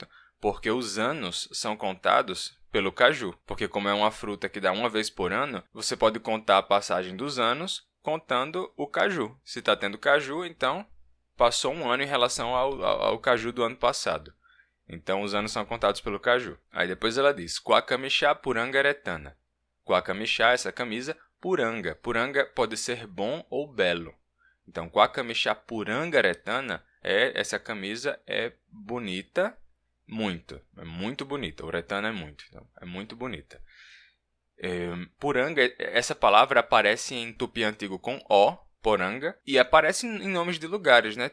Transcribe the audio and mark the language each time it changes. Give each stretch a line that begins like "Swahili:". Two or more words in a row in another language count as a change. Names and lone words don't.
Portuguese: Porque os anos são contados pelo caju. Porque como é uma fruta que dá uma vez por ano, você pode contar a passagem dos anos contando o caju. Se está tendo caju, então passou um ano em relação ao caju do ano passado. Então os anos são contados pelo caju. Aí depois ela diz,
Nheengatu: Quacamixá puranga eretana. Quacamixá,
Portuguese: essa camisa, puranga. Puranga pode ser bom ou belo. Então,
Nheengatu: Quacamixá puranga eretana,
Portuguese: essa camisa é bonita, muito. É muito bonita. Uretana é muito. Então, é muito bonita. Puranga, essa palavra aparece em tupi antigo com O, poranga, e aparece em nomes de lugares, né?